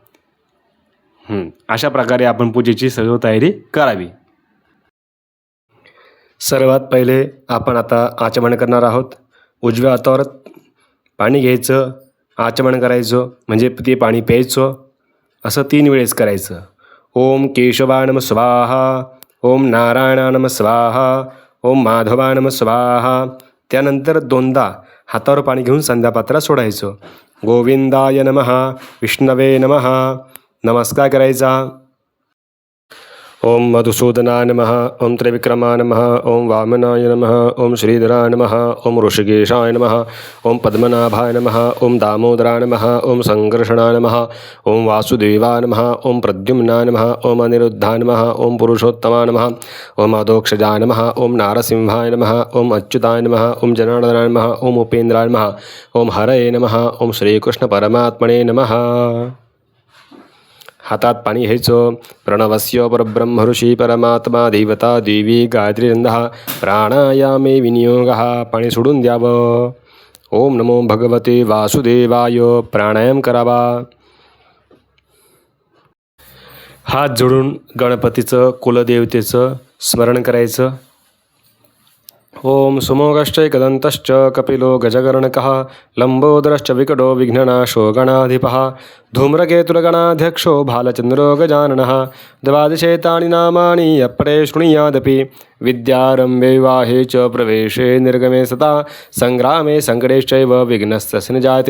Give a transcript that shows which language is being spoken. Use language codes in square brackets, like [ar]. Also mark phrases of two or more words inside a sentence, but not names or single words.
[mr] अशा प्रकारे आपण पूजेची सर्व तयारी करावी. सर्वात पहिले आपण आता आचमन करणार आहोत. उजव्या हातावर पाणी घ्यायचं, आचमन करायचं, म्हणजे ते पाणी प्यायचं. असं 3 वेळेस करायचं. [sa] ओम केशवाय नमः स्वाहा, ओम नारायणाय नमः स्वाहा, ओम माधवाय नमः स्वाहा. [mr] त्यानंतर 2दा हातावर पाणी घेऊन संध्यापात्रात सोडायचं. [sa] गोविंदाय नमः, विष्णवे नमः, [mr] नमस्कार करायचा. [sa] ओम मधुसूदनाय नमः, ओम त्रिविक्रमाय नमः, ओम वामनाय नमः, ओम श्रीधराय नमः, ओम ऋषिकेशाय नमः, ओम पद्मनाभाय नमः, ओम दामोदराय नमः, ओम संकर्षणाय नमः, ओम वासुदेवाय नमः, ओम प्रद्युम्नाय नमः, ओम अनिरुद्धाय नमः, ओम पुरुषोत्तमाय नमः, ओम अधोक्षजाय नमः, ओम नारसिंहाय नमः, ओम अच्युताय नमः, ओम जनार्दनाय नमः, ओम उपेन्द्राय नमः, ओम हरये नमः, ओम श्रीकृष्ण परमात्मने नमः. [mr] हातात पाणी घ्यायचं. [sa] प्रणवस्य परब्रह्म ऋषी परमात्मा देवता देवी गायत्री रंधः प्राणायामे विनियोगः. [mr] पाणी सोडून द्यावं. [sa] ओम नमो भगवते वासुदेवाय. [mr] प्राणायाम करावा. हात जोडून गणपतीचं, कुलदेवतेचं स्मरण करायचं. [sa] ओम सुमोगश्चैकदन्तश्च कपिलो गजगर्णकः लंबोदरश्च विकटो विघ्ननाशो गणाधिपः धूम्रकेतुर्गणाध्यक्षो भालचन्द्रो गजाननः. 12 नामानि अपरे शृणुयादपि विद्यारम्भे विवाहे च प्रवेशे निर्गमे सता संग्रामे सङ्कटेश्चैव विघ्नस्तस्य न जायते.